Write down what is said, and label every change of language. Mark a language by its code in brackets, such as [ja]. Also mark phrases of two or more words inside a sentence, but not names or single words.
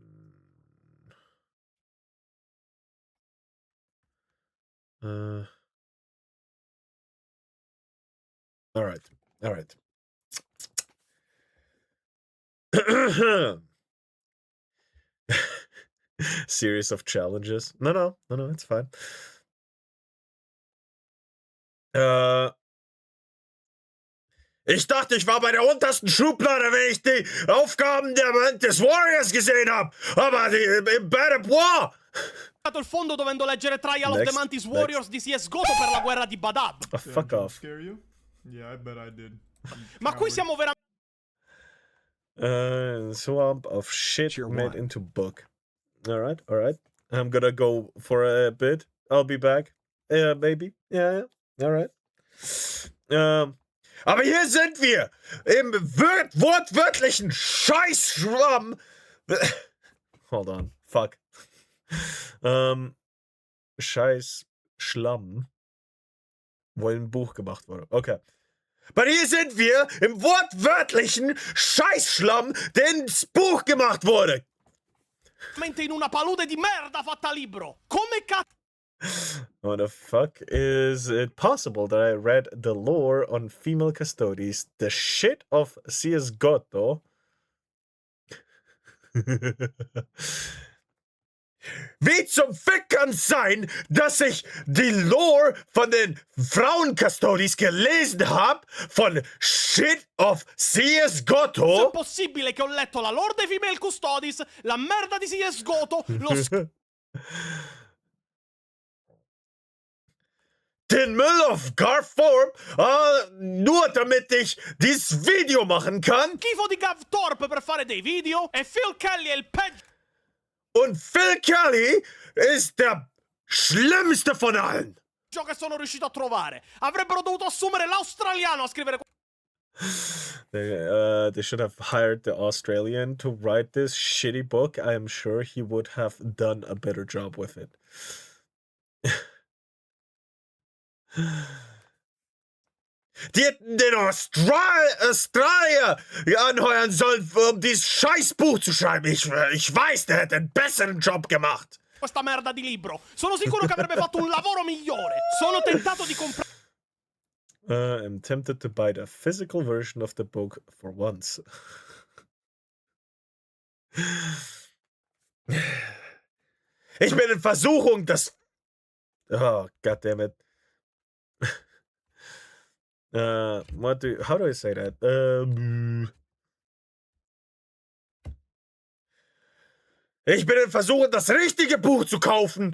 [en] Alright. Alright. Series of challenges. No, it's fine. [de] Ich dachte, ich war bei der untersten Schublade, wenn ich die Aufgaben des Warriors gesehen habe. Aber im Bad War. [it] Il fondo dovendo leggere Trial of the Mantis Warriors di CSGO per la guerra di Badab. [en] Oh, fuck off. Scare you? Yeah, I bet I did. [it] Ma qui siamo veramente. [en] Swamp of shit made into book. Alright. I'm gonna go for a bit. I'll be back. Maybe. Yeah. Alright. [de] Aber hier sind wir im wortwörtlichen Scheißschwamm. [en] Hold on, fuck. [de] Scheißschlamm, wo ein Buch gemacht wurde. [en] Okay. [de] Aber hier sind wir im wortwörtlichen Scheißschlamm, der ins Buch gemacht wurde. [it] In una palude di merda fatta libro. Come cazzo? [en] How the fuck is it possible that I read the lore on female custodies, the shit of CSGO? [de] Wie zum Fick kann's sein, dass ich die Lore von den Frauen-Custodies gelesen habe von [en] Shit of CSGO? [it] È possibile che ho letto la lore dei [en] female custodies, [it] la merda di CSGO, lo [de] Den Müll auf Garform, nur damit ich dieses Video machen kann. [it] schifo di Gav Thorpe per fare dei video e Phil Kelly è il peggio. [de] Und Phil Kelly ist der schlimmste von allen. [it] Che sono riuscito a trovare. Avrebbero dovuto assumere l'australiano a scrivere. [en] They should have hired the Australian to write this shitty book. I am sure he would have done a better job with it. [de] Die hätten den Australier anheuern sollen, um dieses Scheißbuch zu schreiben. Ich weiß, der hätte einen besseren Job gemacht. [it] Questa merda di libro. Sono sicuro che avrebbe fatto un lavoro migliore. Sono tentato di comprare. [en] I'm tempted to buy the physical version of the book for once. [de] Ich bin in Versuchung, das... [en] Oh, goddammit. How do I say that? [de] Ich bin in Versuchung, das richtige Buch zu kaufen.